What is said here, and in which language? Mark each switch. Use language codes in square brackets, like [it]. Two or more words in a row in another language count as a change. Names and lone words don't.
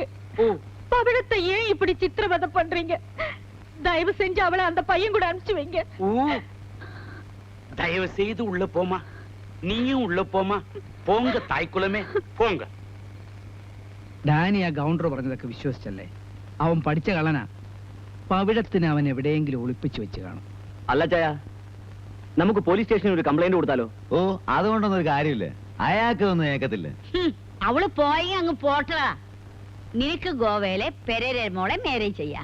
[ta] பவிழத்தை ஏன் இப்படி சித்திரவதை பண்றீங்க? தயவு செஞ்சு அவளை அந்த பையன் கூட அனுப்பிச்சு வைங்க. தயவு செய்து உள்ள போமா, நீயும் உள்ள போமா. போங்க தாய்க்குலமே, போங்க. [ml] ഡാനി ആ ഗൗണ്ടർ പറഞ്ഞതൊക്കെ വിശ്വസിച്ചല്ലേ? അവൻ പഠിച്ച കളനാ. പവിഴത്തിന് അവൻ എവിടെയെങ്കിലും ഒളിപ്പിച്ചു വെച്ച് കാണും. അല്ല ചായ, നമുക്ക് പോലീസ് സ്റ്റേഷനിൽ ഒരു കംപ്ലൈന്റ് കൊടുത്താലോ? ഓ, അതുകൊണ്ടൊന്നും ഒരു കാര്യമില്ല, അയാൾക്ക് ഒന്നും ഏക്കത്തില്ല. അവള് പോയി അങ്ങ് പോട്ട. നിനക്ക് ഗോവയിലെ പെരേര മോളെ മാരേജ് ചെയ്യാ.